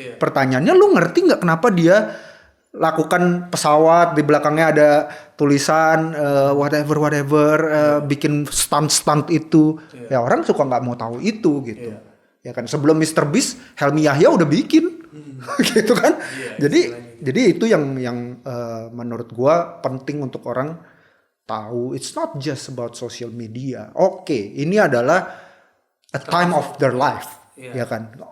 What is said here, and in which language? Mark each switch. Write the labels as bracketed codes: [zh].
[id] Pertanyaannya, lu ngerti nggak kenapa dia lakukan pesawat di belakangnya ada tulisan whatever bikin stunt itu. Ya orang suka nggak mau tahu itu gitu. Ya kan, sebelum Mr. Beast, Helmi Yahya udah bikin, gitu kan. Jadi itu yang menurut gua penting untuk orang tahu. [en] It's not just about social media. [id] Oke, ini adalah [en] a time of their life, [id] ya kan.